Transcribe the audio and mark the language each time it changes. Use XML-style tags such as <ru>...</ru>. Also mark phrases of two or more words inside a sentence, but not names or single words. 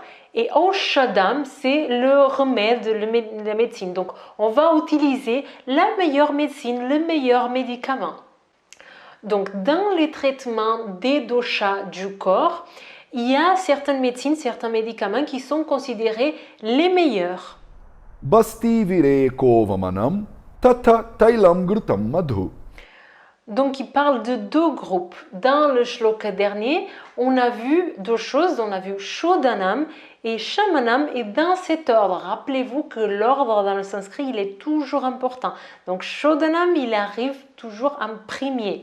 <fr>Et Aushadam, c'est le remède, la médecine. Donc, on va utiliser la meilleure médecine, le meilleur médicament. Donc, dans les traitements des doshas du corps, il y a certaines médecines, certains médicaments qui sont considérés les meilleurs.</fr> <sa>बस्ति विरेको वमनं. तत तैलं घृतं मधु.</sa> <fr>Donc, il parle de deux groupes. Dans le shloka dernier, on a vu deux choses. On a vu Shodanam et Shamanam. Et dans cet ordre, rappelez-vous que l'ordre dans le sanskrit, il est toujours important. Donc, Shodanam, il arrive toujours en premier.</fr>